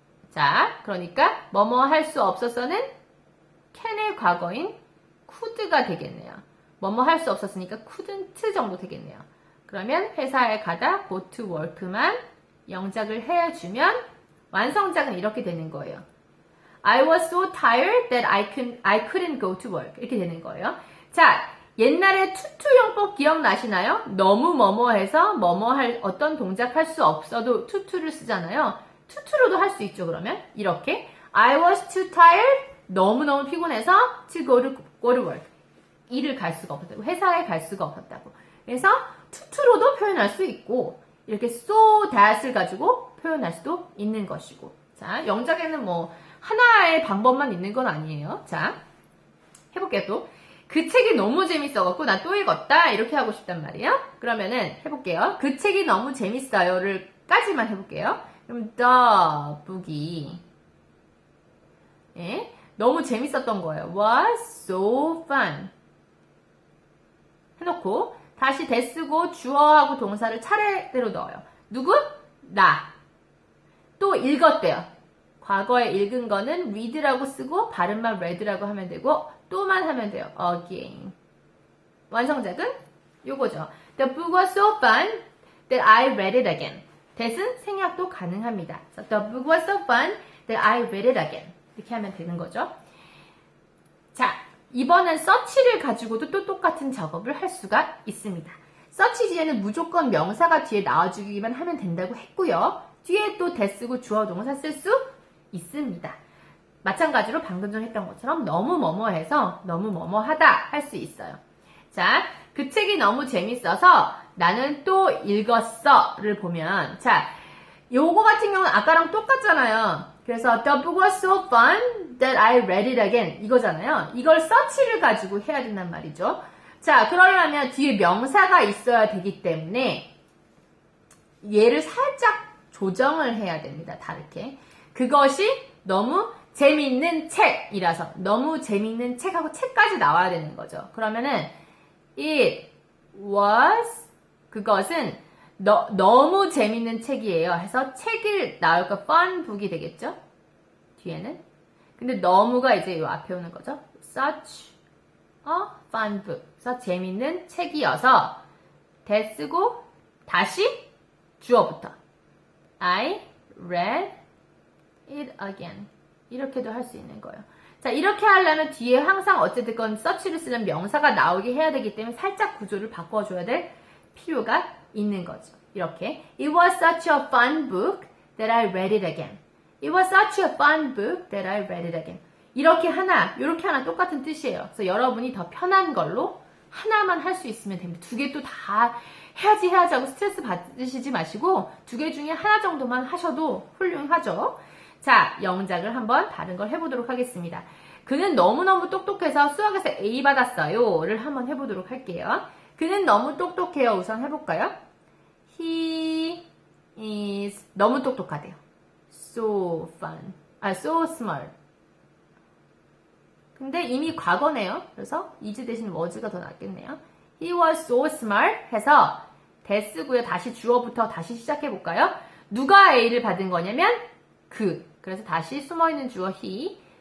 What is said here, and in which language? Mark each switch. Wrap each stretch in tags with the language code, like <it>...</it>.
<ko>자, 그러니까 뭐뭐 할 수 없었어는 can의 과거인 could가 되겠네요. 뭐뭐 할 수 없었으니까 couldn't 정도 되겠네요. 그러면 회사에 가다</ko> <en>go to work</en> <ko>만 영작을 해주면 완성작은 이렇게 되는 거예요.</ko> <en>I was so tired that I couldn't go to work.</en> <ko>이렇게 되는 거예요. 자, 옛날에 투투용법 기억나시나요? 너무 뭐뭐해서 뭐뭐 할 어떤 동작 할 수 없어도 투투를 쓰잖아요. 투투로도 할 수 있죠. 그러면 이렇게</ko> <en>I was too tired.</en> <ko>너무너무 피곤해서</ko> <en>to go to work.</en> <ko>일을 갈 수가 없었다고. 회사에 갈 수가 없었다고. 그래서 투투로도 표현할 수 있고 이렇게 so that을 가지고 표현할 수도 있는 것이고. 자, 영작에는 뭐 하나의 방법만 있는 건 아니에요. 자, 해볼게요 또. 그 책이 너무 재밌어갖고 나 또 읽었다 이렇게 하고 싶단 말이에요. 그러면은 해볼게요. 그 책이 너무 재밌어요를 까지만 해볼게요. 그럼 the book이 예? 너무 재밌었던 거예요.</ko> <en>was so fun</en> <ko>해놓고 다시 대쓰고 주어하고 동사를 차례대로 넣어요. 누구? 나. 또 읽었대요. 과거에 읽은 거는 read라고 쓰고 발음만 read라고 하면 되고 또만 하면 돼요. again. 완성작은 요거죠.</ko> <en>The book was so fun that I read it again.</en> <ko>that은 생략도 가능합니다.</ko> <en>So, the book was so fun that I read it again.</en> <ko>이렇게 하면 되는 거죠. 자, 이번엔 search를 가지고도 또 똑같은 작업을 할 수가 있습니다. search 뒤에는 무조건 명사가 뒤에 나와주기만 하면 된다고 했고요. 뒤에 또 that쓰고 주어 동사 쓸 수 있습니다. 마찬가지로 방금 전 했던 것처럼 너무 뭐뭐해서 너무 뭐뭐하다 할 수 있어요. 자, 그 책이 너무 재밌어서 나는 또 읽었어를 보면 자, 요거 같은 경우는 아까랑 똑같잖아요. 그래서</ko> <en>the book was so fun that I read it again</en> <ko>이거잖아요. 이걸 search를 가지고 해야 된단 말이죠. 자, 그러려면 뒤에 명사가 있어야 되기 때문에 얘를 살짝 조정을 해야 됩니다. 다르게. 그것이 너무 재미있는 책이라서 너무 재미있는 책하고 책까지 나와야 되는 거죠. 그러면은</ko> <en>it was</en> <ko>그것은 너무 재밌는 책이에요. 해서 책을 나올까 fun book이 되겠죠? 뒤에는. 근데 너무가 이제 요 앞에 오는 거죠.</ko> <en>such a fun book.</en> <ko>그래서 재밌는 책이어서 that 쓰고 다시 주어부터</ko> <en>I read it again.</en> <ko>이렇게도 할 수 있는 거예요. 자, 이렇게 하려면 뒤에 항상 어쨌든 search를 쓰는 명사가 나오게 해야 되기 때문에 살짝 구조를 바꿔줘야 될 필요가 있는 거죠. 이렇게</ko> <en>It was such a fun book that I read it again. It was such a fun book that I read it again.</en> <ko>이렇게 하나, 이렇게 하나 똑같은 뜻이에요. 그래서 여러분이 더 편한 걸로 하나만 할 수 있으면 됩니다. 두 개 또 다 해야지 하고 스트레스 받으시지 마시고 두 개 중에 하나 정도만 하셔도 훌륭하죠. 자, 영작을 한번 다른 걸 해보도록 하겠습니다. 그는 너무너무 똑똑해서 수학에서 A 받았어요. 를 한번 해보도록 할게요. 그는 너무 똑똑해요. 우선 해볼까요?</ko> <en>He is</en> <ko>너무 똑똑하대요.</ko> <en>So fun. so smart.</en> <ko>근데 이미 과거네요. 그래서 is 대신 was가 더 낫겠네요.</ko> <en>He was so smart</en> <ko>해서</ko> <en>that쓰고요.</en> <ko>다시 주어부터 다시 시작해볼까요? 누가 A를 받은 거냐면 그. 그래서 다시 숨어있는 주어 he.</ko>